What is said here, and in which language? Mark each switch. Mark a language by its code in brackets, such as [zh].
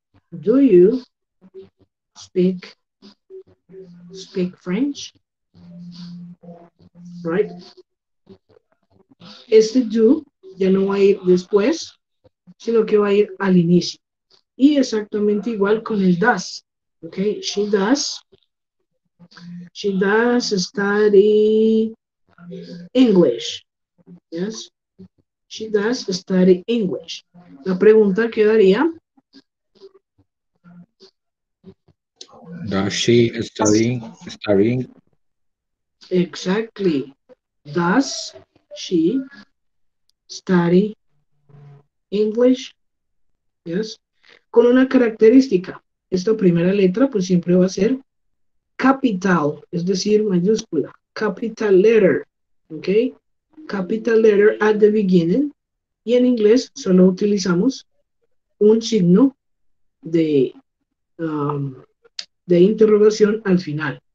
[en] Do you speak French? [es] Right? Este do ya no va a ir después, sino que va a ir al inicio. Y exactamente igual con el does. [en] Okay, she does study English. Yes, she does study English. [es] La pregunta quedaría, [en] Does she studying? exactly. Does she study English? Yes. [es] Con una característica. Esta primera letra pues siempre va a ser capital, es decir, mayúscula. [en] Capital letter. ¿Ok? Capital letter at the beginning. [es] Y en inglés solo utilizamos un signo de interrogación al final.